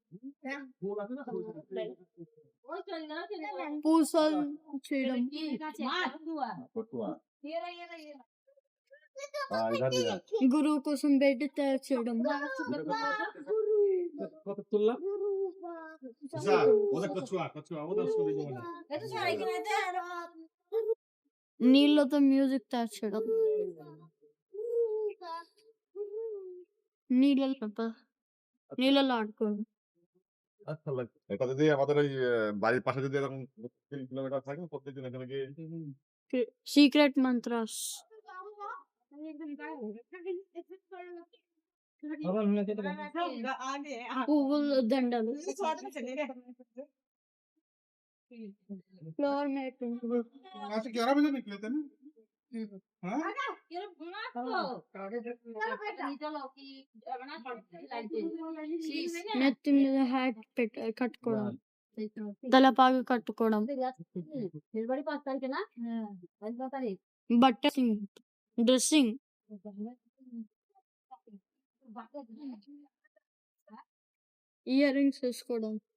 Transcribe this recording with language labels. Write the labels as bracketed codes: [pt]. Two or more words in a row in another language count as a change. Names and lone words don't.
[te] పూసలు చేయడం, గురువు కోసం బెడ్ తయారు చేయడం, నీళ్ళతో మ్యూజిక్ తయారు చేయడం, నీళ్ళలో ఆడుకోవడం। [bn] আচ্ছা লাগছে। এটা যদি আমাদের ওই বাড়ির পাশে যদি এরকম ৩ কিলোমিটার থাকে প্রত্যেকদিন এখানে গিয়ে [en] secret mantras, [te] పువ్వుల దండలు, [en] flower making, [hi] आज 11 बजे निकले थे ना [te] నెత్తి మీద హ్యాట్ కట్టుకోవడం, తలపాగా కట్టుకోవడం, బట్ట డ్రెస్సింగ్, [en] ear rings [te] వేసుకోవడం,